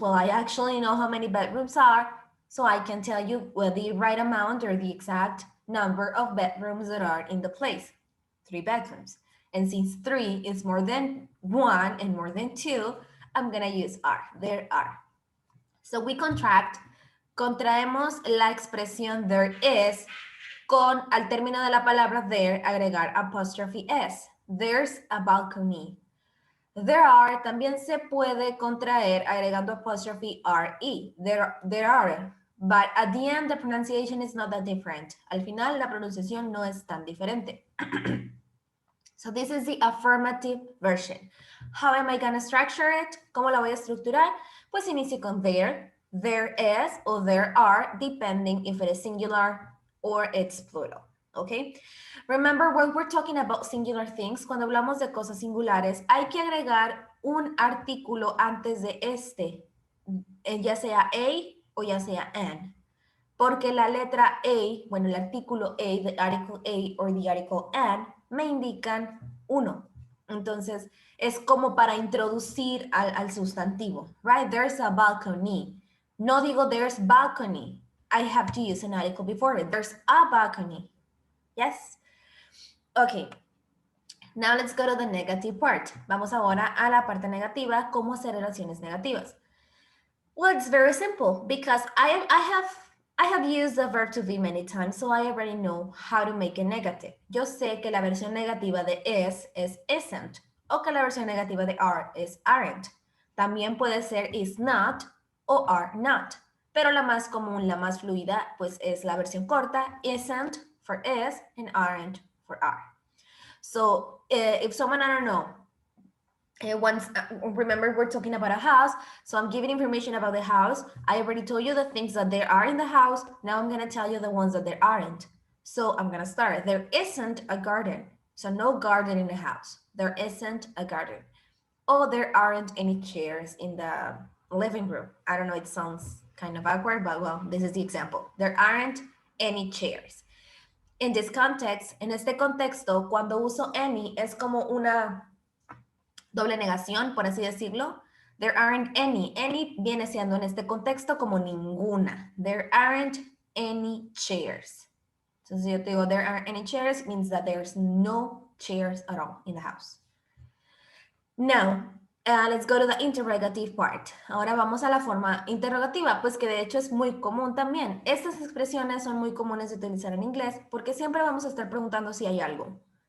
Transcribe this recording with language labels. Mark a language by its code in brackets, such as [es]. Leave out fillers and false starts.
[en] Well, I actually know how many bedrooms are, so I can tell you the right amount or the exact number of bedrooms that are in the place. 3 bedrooms. And since 3 is more than 1 and more than 2, I'm gonna use are. There are. [es] So we contraemos la expresión there is con al término de la palabra there agregar apostrophe s. [en] There's a balcony. [es] There are también se puede contraer agregando apostrophe re. [en] There are. But at the end, the pronunciation is not that different. [es] Al final, la pronunciación no es tan diferente. [en] So this is the affirmative version. How am I going to structure it? [es] ¿Cómo la voy a estructurar? Pues inicio con [en] there is, or there are, depending if it is singular or it's plural. Okay? Remember, when we're talking about singular things, [es] cuando hablamos de cosas singulares, hay que agregar un artículo antes de este, ya sea a o ya sea an. Porque la letra a, bueno, el artículo a, [en] the article a or the article an, [es] me indican uno. Entonces, es como para introducir al sustantivo, right? [en] There's a balcony. [es] No digo [en] there's balcony. I have to use an article before it. There's a balcony. Yes? Okay. Now let's go to the negative part. [es] Vamos ahora a la parte negativa, cómo hacer oraciones negativas. [en] Well, it's very simple because I have used the verb to be many times, so I already know how to make it negative. [es] Yo sé que la versión negativa de is isn't, o que la versión negativa de are es aren't. También puede ser is not o are not, pero la más común, la más fluida, pues es la versión corta, [en] isn't for is and aren't for are. So if someone, I don't know, remember we're talking about a house, so I'm giving information about the house. I already told you the things that there are in the house. Now I'm going to tell you the ones that there aren't. So I'm going to start. There isn't a garden. So no garden in the house. There isn't a garden. Oh, there aren't any chairs in the living room. I don't know, it sounds kind of awkward, but well, this is the example. There aren't any chairs. In this context, [es] en este contexto, cuando uso any, es como una doble negación, por así decirlo. There aren't any. Any viene siendo en este contexto como ninguna. [en] There aren't any chairs. So [es] si yo te digo [en] there aren't any chairs, means that there's no chairs at all in the house. Now, let's go to the interrogative part. [es] Ahora vamos a la forma interrogativa, pues que de hecho es muy común también. Estas expresiones son muy comunes de utilizar en inglés porque siempre vamos a estar preguntando si hay algo.